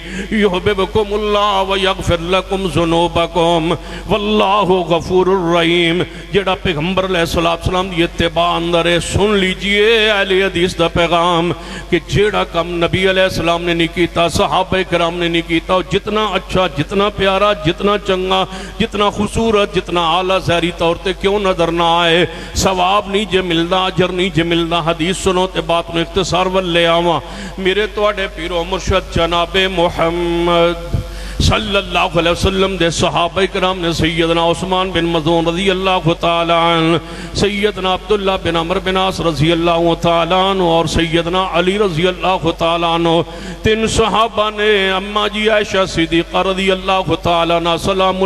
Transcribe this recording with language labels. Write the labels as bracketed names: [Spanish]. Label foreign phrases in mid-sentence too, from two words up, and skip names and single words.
[Arabic] یحببکم اللہ ویغفر لکم ذنوبکم واللہ غفور الرحیم [Punjabi] جیڑا پیغمبر [Arabic] علیہ السلام [Punjabi] دی اتباع اندر ہے سن لیجئے اہل حدیث دا پیغام کہ جیڑا کم نبی [Arabic] علیہ السلام [Punjabi] نے نہیں کیتا صحابہ کرام نے نہیں کیتا جتنا اچھا جتنا پیارا جتنا چنگا جتنا خوبصورت جتنا اعلیٰ ظاہری طور تے کیوں نظر نہ آئے ثواب نہیں جے ملدا اجر نہیں جے ملدا حدیث سنو تے بات نو اختصار ول لے آواں میرے تواڈے پیر و مرشد جناب محمد [Arabic] صلی اللہ علیہ وسلم [Punjabi] دے صحابہ کرام نے سیدنا عثمان بن مظعون [Arabic] رضی اللہ تعالیٰ عنہ [Punjabi] سیدنا عبداللہ بن عمر بن عاص [Arabic] رضی اللہ تعالیٰ [Punjabi] عنہ اور سیدنا علی [Arabic] رضی اللہ تعالیٰ عنہ [Punjabi] تین صحابہ نے اماں جی عائشہ صدیقہ رضی اللہ تعالیٰ عنہ سلام